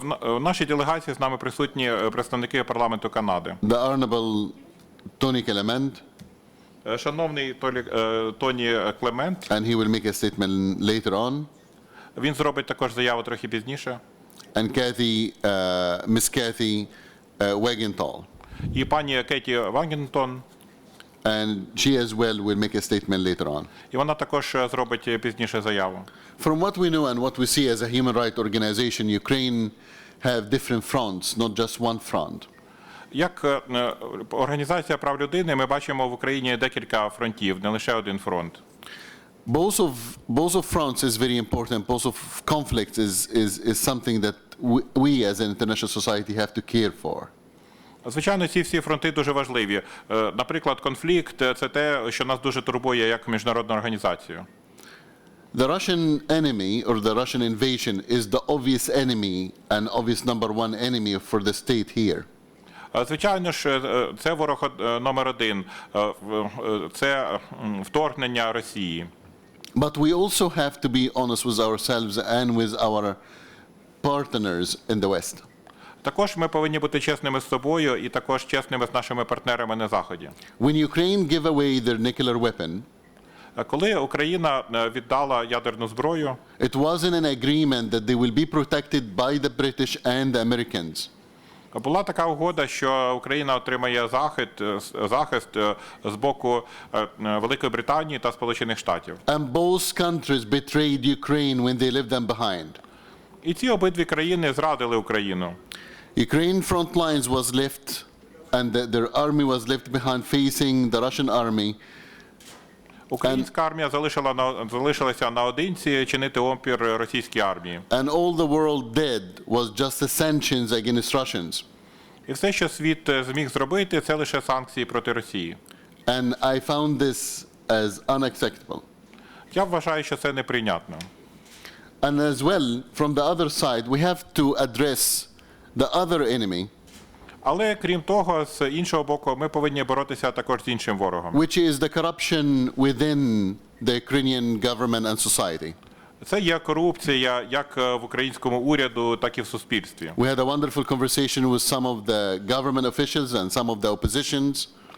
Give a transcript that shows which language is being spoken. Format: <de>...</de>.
<uk>В нашій делегації з нами присутні представники парламенту Канади.</uk> <en>The Honorable Тоні Клемент.</en> <uk>Шановний Тоні Клемент.</uk> <en>And he will make a statement later on.</en> <uk>Він зробить також заяву трохи пізніше.</uk> <en>And Miss Кейті Вагантол.</en> <uk>І пані Кейті Вагантол.</uk> <en>And she as well will make a statement later on.</en> <uk>І вона також зробить пізніше заяву.</uk> <en>From what we know and what we see as a human rights organization, Ukraine have different fronts, not just one front.</en> <uk>Як організація прав людини, ми бачимо в Україні декілька фронтів, не лише один фронт.</uk> <en>Both of fronts is very important. Both of conflicts is something that we as an international society have to care for.</en> <uk>Звичайно, ці всі фронти дуже важливі. Наприклад, конфлікт – це те, що нас дуже турбує як міжнародну організацію.</uk> <en>The Russian enemy or the Russian invasion is the obvious enemy and obvious number one enemy for the state here.</en> <uk>Звичайно ж, це ворог номер один. Це вторгнення Росії.</uk> <en>But we also have to be honest with ourselves and with our partners in the West.</en> <uk>Також ми повинні бути чесними з собою і також чесними з нашими партнерами на Заході.</uk> <en>When Ukraine gave away their nuclear weapon,</en> <uk>Коли Україна віддала ядерну зброю,</uk> <en>it wasn't an agreement that they will be protected by the British and the Americans.</en> <uk>була така угода, що Україна отримає захист з боку Великої Британії та Сполучених Штатів.</uk> <en>And both countries betrayed Ukraine when they left them behind.</en> <uk>І ці обидві країни зрадили Україну.</uk> <en>Ukraine front lines was left, and their army was left behind facing the Russian army.</en> <uk>Українська армія залишилася наодинці чинити опір російській армії.</uk> <en>And all the world did was just the sanctions against Russians.</en> <uk>І все, що світ зміг зробити, це лише санкції проти Росії.</uk> <en>And I found this as unacceptable.</en> <uk>Я вважаю, що це неприйнятно.</uk> <en>And as well, from the other side, we have to address the other enemy,</en> <uk>Але крім того, з іншого боку, ми повинні боротися також з іншим ворогом.</uk> <en>which is the corruption within the Ukrainian government and society.</en> <uk>Це є корупція як в українському уряду, так і в суспільстві.</uk> <en>We had a wonderful conversation with some of the government officials and some of the oppositions,</en>